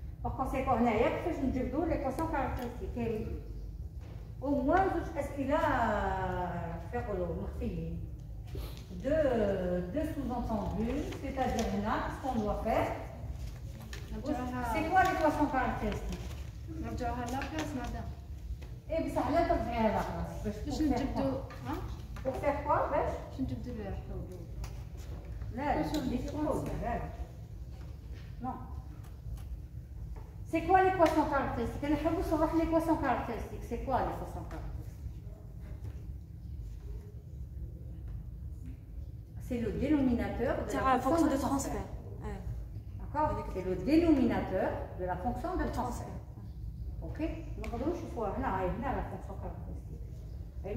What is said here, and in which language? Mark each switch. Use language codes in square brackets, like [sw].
[fr] par conséquent [ar] هنايا كيفاش نجبدو l'équation caractéristique؟ كاين [fr] au moins [ar] زوج أسئلة كيف يقولوا مخفيين. [fr] Deux sous-entendus, c'est-à-dire là, ce qu'on doit faire. C'est quoi l'équation caractéristique? [ar] نرجعوها لابلاص madame. [fr] Eh bien, ça a l'air de faire la place. [ar] باش نجبدو [fr] Pour faire quoi, باش؟ [ar] باش نجبدو الحلول. لا لا. Non. [fr] C'est quoi l'équation caractéristique? [ar] أنا حابة نشرح l'équation caractéristique. [fr] C'est quoi l'équation caractéristique? C'est le dénominateur de la fonction de transfert. D'accord? C'est le dénominateur de la fonction de transfert. Ok? [ar] ما نقدروش نشوفوها هنا la fonction caractéristique.